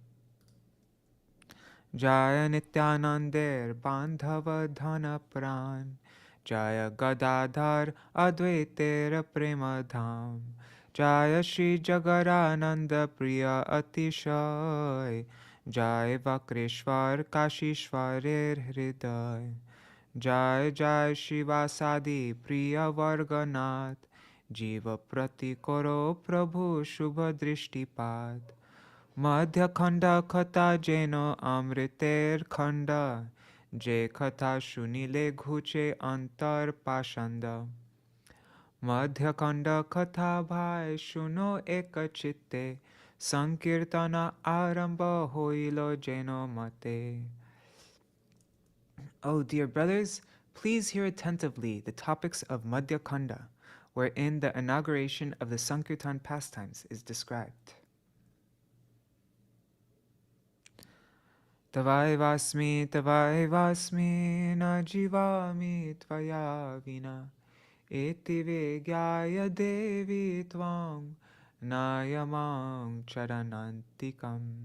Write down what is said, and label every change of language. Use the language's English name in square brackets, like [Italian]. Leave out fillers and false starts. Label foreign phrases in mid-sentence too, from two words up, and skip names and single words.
[Bangla] জয় নিত্যানন্দের বান্ধব ধন প্রাণ জয় গদাধর অদ্বৈতের প্রেম ধাম জয় শ্রী জগরানন্দ প্রিয় অতিশয় জয় বক্রেশ্বর কাশীশ্বরের হৃদয় জয় জয় শ্রী বাসাদি প্রিয় বর্গনাথ জীব প্রতি কর প্রভু শুভ দৃষ্টিপাত. মধ্যখণ্ড কথা যেন অমৃতের খণ্ড. যে কথা শুনিলে ঘুচে অন্তর পাষণ্ড. মধ্যখণ্ড কথা ভাই শুন একচিত্তে. সংকীর্তন আরম্ভ হইল যেন মতে. [English] Oh, dear brothers, please hear attentively the topics of Madhya-khaṇḍa, wherein the inauguration of the Sankirtan pastimes is described. [Sanskrit] तवैवास्मि, तवैवास्मि, न जीवामि त्वया विना, एति वेग्यया देवि त्वं, नयमां चरणान्तिकम्.